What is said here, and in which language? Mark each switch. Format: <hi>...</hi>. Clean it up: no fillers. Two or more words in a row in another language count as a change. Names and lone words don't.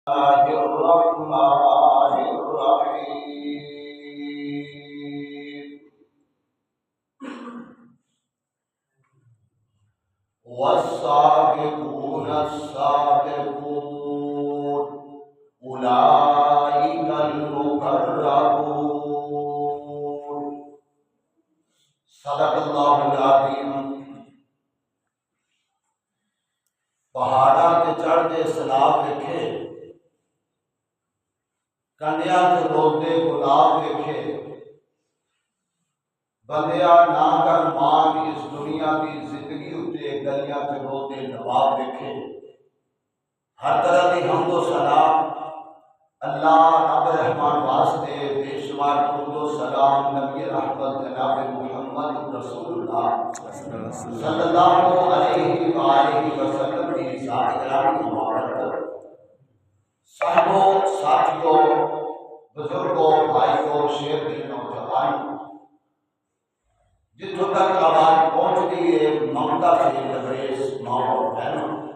<ar>الرحمن الرحيم والسابقون السابقون أولئك المقربون صدق اللہ العظیم۔</ar> <pa>پہاڑاں تے چڑھ دے سیلاب ویکھے، کنڈیاں تے روندے گلاب ویکھے، بندیا نہ کر مان اس دنیا دی زندگی اتے گلیاں تے روندے نواب ویکھے۔ ہر طرح دی حمد و ثنا اللہ رب رحمان واسطے، بے شمار</pa> <ur>درود و سلام نبی رحمت جناب محمد رسول اللہ</ur> <ar>صلی اللہ علیہ وآلہ وسلم</ar> <ur>کی ذات گرامی مبارک، صحابوں، ساتھیوں، بزرگوں، بھائیوں، شیر دل نوجوان، جتوں تک آواز پہنچتی ہے ممتا سے لبریز ماں اور بہنوں،</ur>